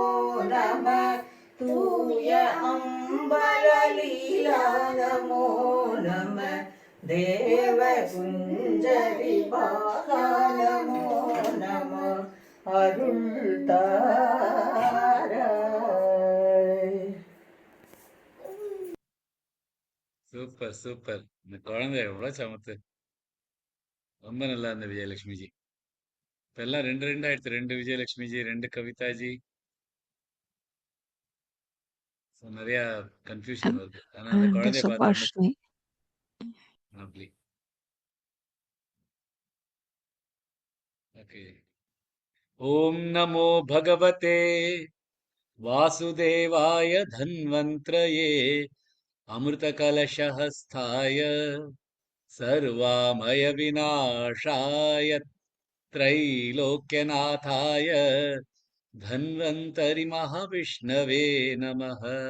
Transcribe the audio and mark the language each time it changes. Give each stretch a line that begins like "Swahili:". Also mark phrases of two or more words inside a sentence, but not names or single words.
Tamil: நம தூய அம்பரலீலா நமோ நம தேவ குஞ்சரி பாலா நமோ நம अरुள்தாராய். சூப்பர் சூப்பர். இந்த குழந்தை எவ்வளவு சமத்து. ரொம்ப நல்லா இருந்த விஜயலட்சுமிஜி. இப்ப எல்லாம் ரெண்டு ரெண்டு ஆயிடுச்சு. ரெண்டு விஜயலட்சுமிஜி, ரெண்டு கவிதாஜி. So, நிறைய கன்ஃபியூஷன் வருது. ஆனா அந்த And குழந்தைய பார்த்த உடனே Subhashni. அப்படி. ஓகே.
Sanskrit: ॐ नमो भगवते वासुदेवाय धन्वन्त्रये अमृतकलशहस्ताय सर्वामयविनाशाय त्रैलोक्यनाथाय धन्वन्तरिमहाविष्णवे नमः।